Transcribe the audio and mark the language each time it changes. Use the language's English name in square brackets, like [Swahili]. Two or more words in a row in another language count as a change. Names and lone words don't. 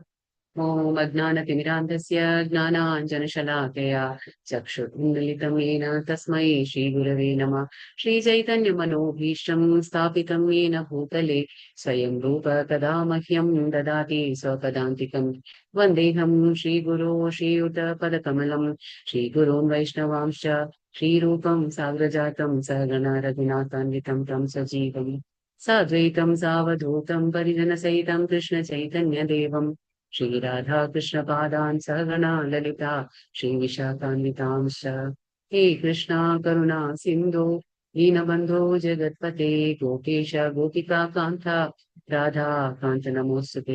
[Sanskrit] ഓം അജ്ഞാനതിമിരാന്ധസ്യ ജ്ഞാനാഞ്ജനശലാകയാ ചക്ഷുർമിലിതം യേന തസ്മൈ ശ്രീഗുരവേ നമഃ. ശ്രീചൈതന്യമനോഭീഷ്ടം സ്ഥാപിതം യേന ഭൂതലേ സ്വയം രൂപ തദാ മഹ്യം ദദാതി സ്വപദാന്തികം. വന്ദേഹം ശ്രീഗുരോ ശ്രീയുതപദകമലം ശ്രീഗുരോन् വൈഷ്ണവാംശ്ച श्रीरूपं साग्रजातं सहगणा रघुनाथान्वितं तं सजीवं साद्वैतं सावधूतं परिजनसहितं कृष्णचैतन्यदेवं श्रीराधा कृष्णपादान् सहगणा ललिता श्रीविशाखान्वितांश्च। हे कृष्णा करुणा सिन्धो दीनबन्धो जगत्पते गोपेश गोपिकान्ता राधा कान्त नमोऽस्तुते।